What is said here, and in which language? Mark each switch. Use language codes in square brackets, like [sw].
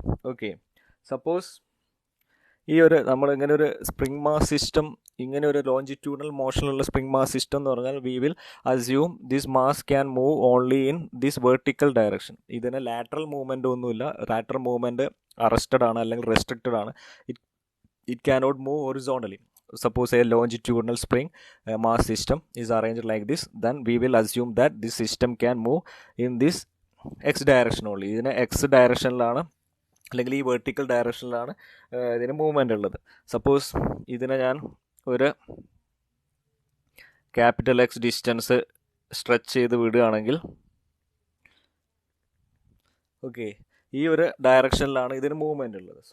[ml] Okay, suppose നമ്മളിങ്ങനെ ഒരു spring mass system, ഇങ്ങനെ ഒരു ലോഞ്ചിറ്റ്യൂഡൽ മോഷനിലുള്ള സ്പ്രിംഗ് മാസ് സിസ്റ്റം എന്ന് പറഞ്ഞാൽ [en] We will assume this mass can move only in this vertical direction. [ml] ഇതിന് ലാറ്ററൽ മൂവ്മെൻ്റ് ഒന്നുമില്ല. ലാറ്ററൽ മൂവ്മെൻറ്റ് അറസ്റ്റഡ് ആണ് അല്ലെങ്കിൽ റെസ്ട്രിക്റ്റഡ് ആണ്. [en] It cannot move horizontally. Suppose a longitudinal spring mass system is arranged like this, then we will assume that this system can move in this x direction only. [ml] ഇതിന് X ഡയറക്ഷനിലാണ് അല്ലെങ്കിൽ ഈ vertical ഡയറക്ഷനിലാണ് ഇതിന് movement ഉള്ളത്. Suppose ഇതിനെ ഞാൻ ഒരു capital X distance stretch ചെയ്ത് വിടുകയാണെങ്കിൽ, okay, ഈ ഒരു ഡയറക്ഷനിലാണ് ഇതിന് മൂവ്മെൻ്റ് ഉള്ളത്.